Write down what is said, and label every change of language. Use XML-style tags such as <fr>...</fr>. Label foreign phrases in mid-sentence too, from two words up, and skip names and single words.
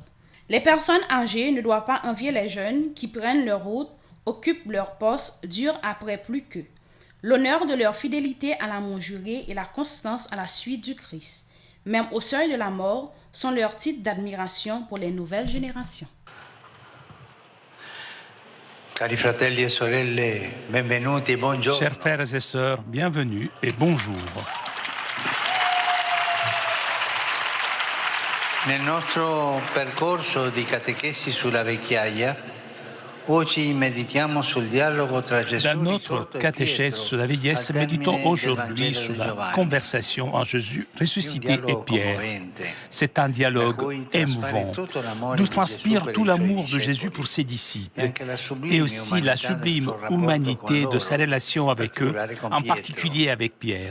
<fr>Les personnes âgées ne doivent pas envier les jeunes qui prennent leur route, occupent leur poste, durent après plus qu'eux. L'honneur de leur fidélité à l'amour juré et la constance à la suite du Christ, même au seuil de la mort, sont leurs titres d'admiration pour les nouvelles générations.</fr> <it>Cari fratelli e sorelle, benvenuti, buongiorno.</it> <fr>Chers frères et sœurs, bienvenue et bonjour.</fr> <it>Nel nostro percorso di catechesi sulla vecchiaia, Oggi meditiamo sul dialogo tra Gesù</it> <fr>Dans notre catéchèse sur la vieillesse, méditons aujourd'hui sur la conversation en Jésus ressuscité et Pierre. C'est un dialogue émouvant, d'où transpire tout l'amour de Jésus pour ses disciples et aussi la sublime humanité de sa relation avec eux, en particulier avec Pierre.</fr>